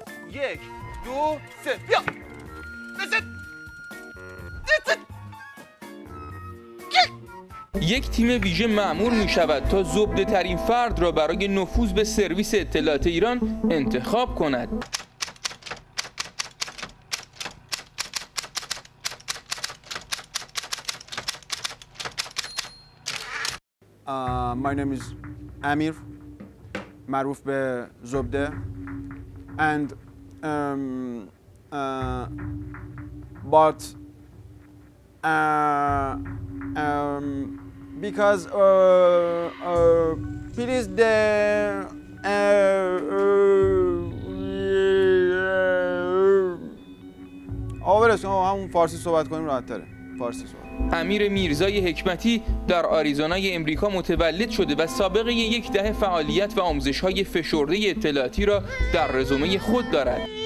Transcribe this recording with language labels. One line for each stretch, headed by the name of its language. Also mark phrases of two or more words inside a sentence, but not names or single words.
Persian: 1 2 3 بیا یک تیم ویژه مأمور می شود تا زبده ترین فرد را برای نفوذ به سرویس اطلاعات ایران انتخاب کند.
English: My name is Amir,
Persian: معروف به زبده,
English: and but because please the
Persian: همون فارسی صحبت کنیم راحت تره. فارسی صحبت. امیر میرزای حکمتی در آریزونای امریکا متولد شده و سابقه 10 دهه فعالیت و آموزش‌های فشرده اطلاعاتی را در رزومه خود دارد.